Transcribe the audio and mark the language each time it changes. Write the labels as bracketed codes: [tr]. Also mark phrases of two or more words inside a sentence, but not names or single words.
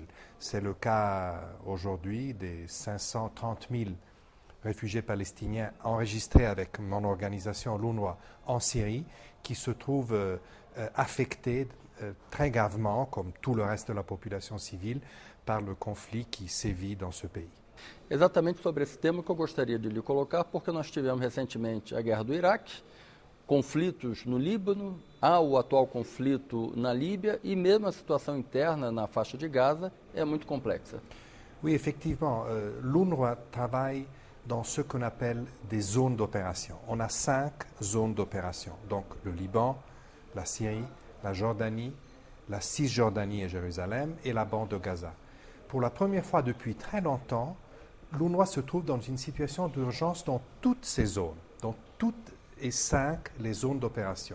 [fr] C'est le cas aujourd'hui des 530 000 réfugiés palestiniens enregistrés avec mon organisation l'UNRWA en Syrie, qui se trouvent affectés très gravement, comme tout le reste de la population civile, par le conflit qui sévit dans ce pays. [pt] Exatamente sobre esse tema que eu gostaria de lhe colocar, porque nós tivemos recentemente a guerra do Iraque, conflitos no Líbano, há o atual conflito na Líbia e mesmo a situação interna na faixa de Gaza é muito complexa. [fr] Oui, effectivement, l'UNRWA travaille dans ce qu'on appelle des zones d'opération. On a 5 zones d'opération, donc le Liban, la Syrie, la Jordanie, la Cisjordanie et Jérusalem et la bande de Gaza. Pour la première fois depuis très longtemps, l'UNRWA se trouve dans une situation d'urgence dans toutes ces zones, dans toutes et 5 les zones d'opération.